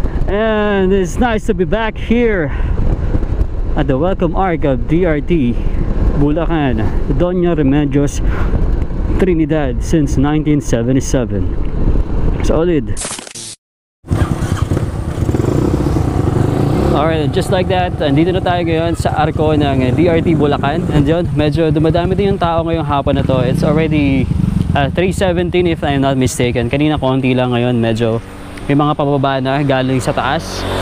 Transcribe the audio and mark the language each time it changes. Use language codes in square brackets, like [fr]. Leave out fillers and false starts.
[en] And it's nice to be back here at the welcome arc of DRT Bulacan, Doña Remedios, Trinidad since 1977. Solid. [tl] Alright, [en] just like that, [tl] andito na tayo ngayon sa arko ng DRT Bulacan. And yun, medyo dumadami din yung tao ngayong hapon na to. [en] It's already 3:17 if I'm not mistaken. [tl] Kanina konti lang, ngayon medyo may mga pababa na galing sa taas.